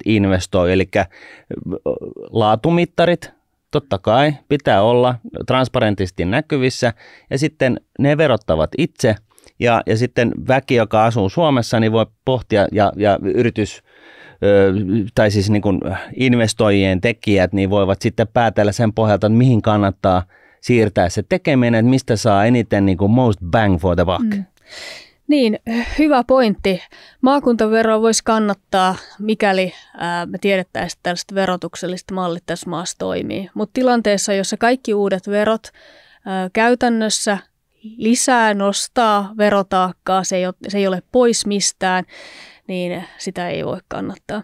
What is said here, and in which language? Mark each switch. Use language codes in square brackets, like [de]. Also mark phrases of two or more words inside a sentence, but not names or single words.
[fi] investoi, eli laatumittarit, totta kai pitää olla transparentisti näkyvissä ja sitten ne verottavat itse ja sitten väki, joka asuu Suomessa, niin voi pohtia ja yritys tai siis niin kuin investoijien tekijät niin voivat sitten päätellä sen pohjalta, että mihin kannattaa siirtää se tekeminen, että mistä saa eniten niin kuin [en] most bang for the buck. [fi] Niin, hyvä pointti. Maakuntaveroa voisi kannattaa, mikäli me tiedettäisiin, että tällaiset verotukselliset mallit tässä maassa toimii. Mutta tilanteessa, jossa kaikki uudet verot käytännössä nostaa verotaakkaa, se ei ole pois mistään, niin sitä ei voi kannattaa.